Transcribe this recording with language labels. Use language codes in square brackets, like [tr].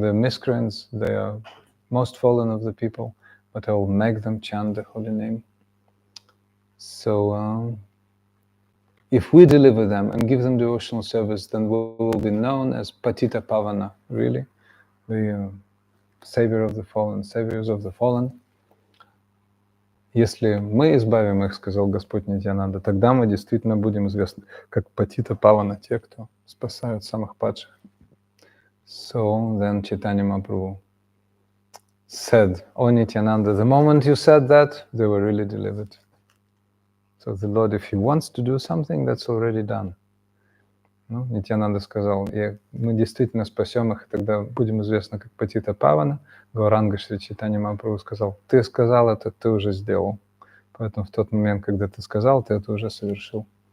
[en] They're miscreants, they are most fallen of the people, but I will make them chant the holy name. So if we deliver them and give them devotional service, then we will be known as Patita Pavana, really, the savior of the fallen, saviors of the fallen. [ru] Если мы избавим их, сказал Господь Нитьянанда, тогда мы действительно будем известны как Патита Павана, те, кто спасают самых падших. [en] So then Chaitanya Mahaprabhu said, "O Nityananda, the moment you said that, they were really delivered." So the Lord, if He wants to do something, that's already done. [ru] Ну, Нитьянанда сказал, мы действительно спасем их, и тогда будем известны как Патита Павана. Гауранга Шри Чайтанья Махапрабху сказал, ты сказал это, ты уже сделал. Поэтому в тот момент, когда ты сказал, ты это уже совершил.